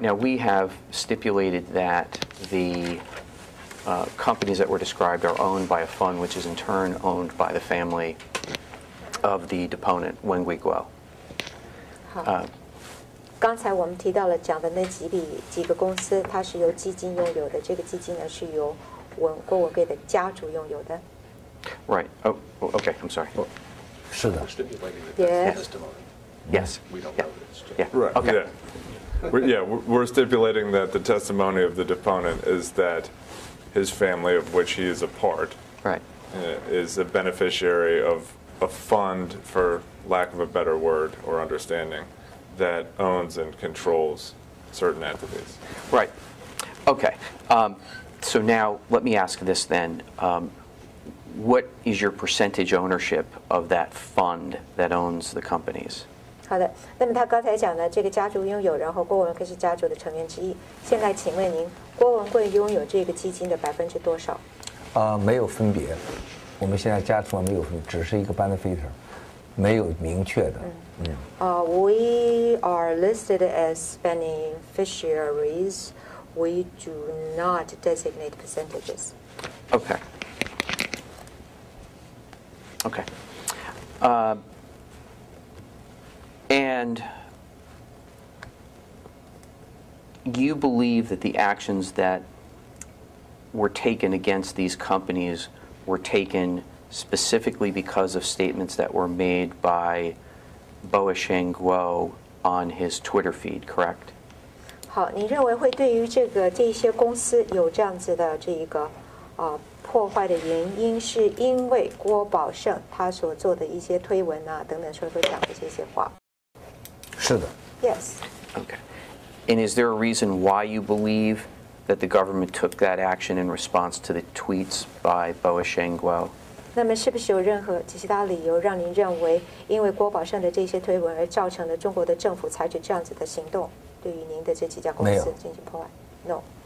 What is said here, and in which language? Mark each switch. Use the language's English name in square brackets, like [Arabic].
[English] Now we have stipulated that the companies that were described are owned by a fund, which is in turn owned by the family of the deponent, Wengui Guo. [Chinese] 好。刚才我们提到了讲的那几个公司，它是由基金拥有的。这个基金呢是由郭文贵的家族拥有的。 [English] Right. Oh, okay. I'm sorry. 是的。 Yes. Yes. Yeah. right? Okay. Yeah. We're stipulating that the testimony of the deponent is that his family, of which he is a part, Right. Is a beneficiary of a fund, for lack of a better word or understanding, that owns and controls certain entities. Right. Okay. So now let me ask this then. What is your percentage ownership of that fund that owns the companies? [Chinese] 好的，那么他刚才讲的这个家族拥有，然后郭文贵是家族的成员之一。现在请问您，郭文贵拥有这个基金的多少？没有分别，我们现在家族上没有分，只是一个 beneficiary， 没有明确的。 [English] We are listed as beneficiaries. We do not designate percentages. Okay. Okay. And you believe that the actions that were taken against these companies were taken specifically because of statements that were made by Voice of Guo on his Twitter feed, correct? [Chinese] 好，你认为会对于这些公司有这样子的这一个破坏的原因，是因为郭宝胜他所做的一些推文啊等等所讲的这些话。是的。 [English] Yes. Okay. And is there a reason why you believe that the government took that action in response to the tweets by Voice of Guo? [Chinese] 那么是不是有任何其他理由让您认为，因为郭宝胜的这些推文而造成了中国的政府采取这样子的行动，对于您的这几家公司进行破坏 ？ [English] No.